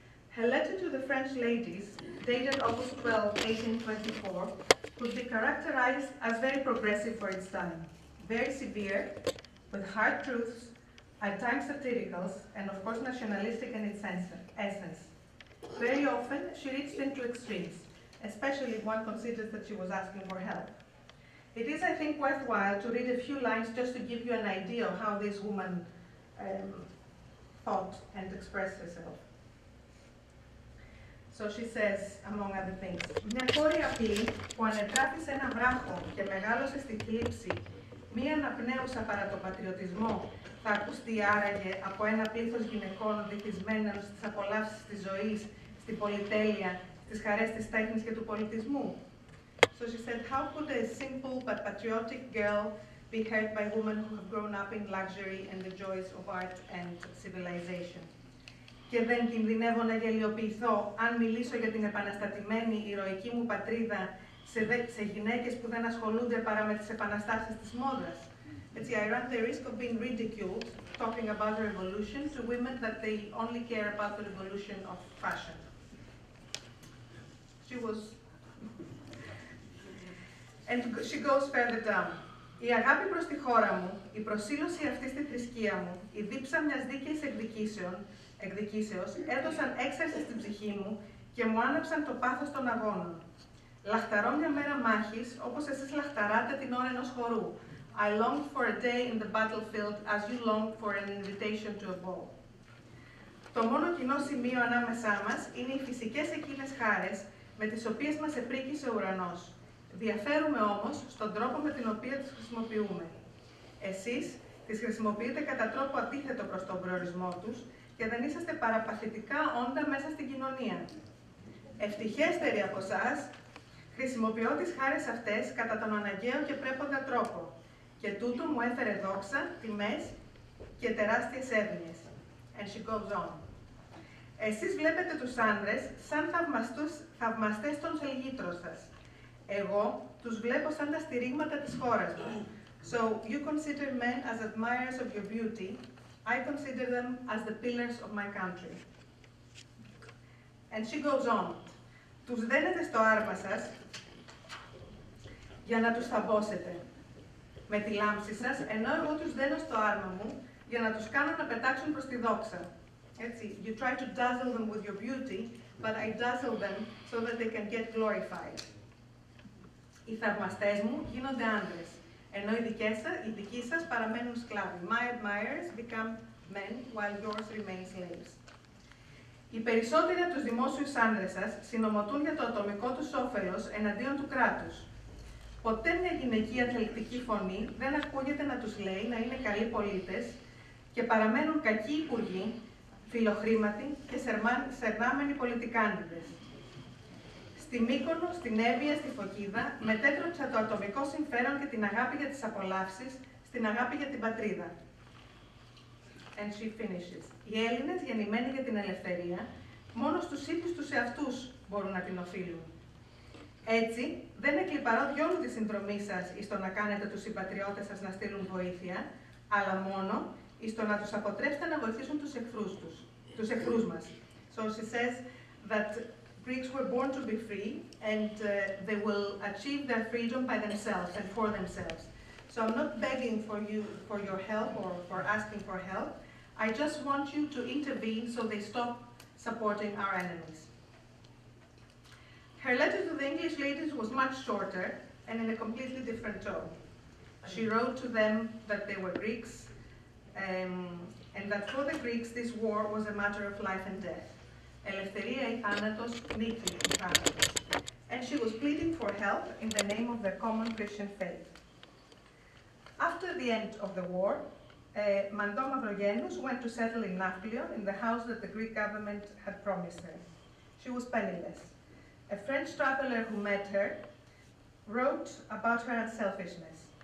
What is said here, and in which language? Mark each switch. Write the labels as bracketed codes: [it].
[en] Her letter to the French ladies, dated August 12, 1824, could be characterized as very progressive for its time, very severe, with hard truths, at times satirical, and of course nationalistic in its essence. Very often, she reached into extremes, especially if one considers that she was asking for help. It is, I think, worthwhile to read a few lines just to give you an idea of how this woman thought and expressed herself. So she says, among other things, [el] μια κόρη απλή που ανετράφει σε ένα βράχο και μεγάλωσε στη θλίψη, μία αναπνέουσα παρά το πατριωτισμό, θα ακουστεί άραγε από ένα πλήθος γυναικών βυθισμένων στις απολαύσεις της ζωής, στην πολυτέλεια, στις χαρές της τέχνης και του πολιτισμού. [en] So she said, how could a simple but patriotic girl be heard by women who have grown up in luxury and the joys of art and civilization? [el] Και δεν κινδυνεύω να γελιοποιηθώ αν μιλήσω για την επαναστατημένη ηρωική μου πατρίδα σε γυναίκες που δεν ασχολούνται παρά με τις επαναστάσεις της μόδας. Έτσι, [en] I run the risk of being ridiculed talking about the revolution to women that they only care about the revolution of fashion. And she goes further down. [el] Η αγάπη προς τη χώρα μου, η προσήλωση αυτή στη θρησκεία μου, η δίψα μιας δίκαιης εκδικήσεως έδωσαν έξαρση στην ψυχή μου και μου άναψαν το πάθος των αγώνων. Λαχταρώ μια μέρα μάχης, όπως εσείς λαχταράτε την ώρα ενός χορού. [en] I longed for a day in the battlefield as you longed for an invitation to a ball. [el] Το μόνο κοινό σημείο ανάμεσά μας είναι οι φυσικές εκείνες χάρες με τις οποίες μας επρίκησε ο ουρανός. Διαφέρουμε όμως στον τρόπο με την οποία τις χρησιμοποιούμε. Εσείς τις χρησιμοποιείτε κατά τρόπο αντίθετο προς τον προορισμό τους και δεν είσαστε παραπαθητικά όντα μέσα στην κοινωνία. Ευτυχέστεροι από εσάς, χρησιμοποιώ τις χάρες αυτές κατά τον αναγκαίο και πρέποντα τρόπο και τούτο μου έφερε δόξα, τιμές και τεράστιες εύνοίες. [en] And she goes on. [el] Εσείς βλέπετε τους άνδρες σαν θαυμαστές των σελγήτρων σας. Εγώ τους βλέπω σαν τα στηρίγματα της χώρας μου. [en] So you consider men as admirers of your beauty. I consider them as the pillars of my country. And she goes on. [el] Τους δένετε στο άρμα σας για να τους θαμπόσετε με τη λάμψη σας, ενώ εγώ τους δένω στο άρμα μου για να τους κάνω να πετάξουν προς τη δόξα. Έτσι, [en] you try to dazzle them with your beauty, but I dazzle them so that they can get glorified. [el] Οι θαυμαστές μου γίνονται άνδρες, ενώ οι δικοί σας παραμένουν σκλάβοι. [en] My admirers become men, while yours remain slaves. [el] Οι περισσότεροι από τους δημόσιους άνδρες σας συνομωτούν για το ατομικό τους όφελος εναντίον του κράτους. Ποτέ μια γυναικεία θελκτική φωνή δεν ακούγεται να τους λέει να είναι καλοί πολίτες και παραμένουν κακοί υπουργοί, φιλοχρήματοι και σερνάμενοι πολιτικάνιδες. Στη Μύκονο, στην Εύβοια, στη Φωκίδα, μετέτρεψα το ατομικό συμφέρον και την αγάπη για τις απολαύσεις στην αγάπη για την πατρίδα. [en] And she finishes. [el] Οι Έλληνες, γεννημένοι για την ελευθερία, μόνο στους ίδιους τους εαυτούς μπορούν να την οφείλουν. Έτσι, δεν εκλιπαρώ διόλου τη συνδρομή σας εις το να κάνετε τους συμπατριώτες σας να στείλουν βοήθεια, αλλά μόνο εις το να τους αποτρέψετε να βοηθήσουν τους εχθρούς μας. [en] So she says that Greeks were born to be free and they will achieve their freedom by themselves and for themselves. So I'm not begging for your help or for asking for help. I just want you to intervene so they stop supporting our enemies. Her letter to the English ladies was much shorter and in a completely different tone. She wrote to them that they were Greeks and that for the Greeks this war was a matter of life and death. [el] Ελευθερία ή θάνατος, νίκη ή θάνατος. [en] And she was pleading for help in the name of their common Christian faith. After the end of the war, Mandó Mavrogenous went to settle in Nafplio in the house that the Greek government had promised her. She was penniless. A French traveler who met her wrote about her unselfishness.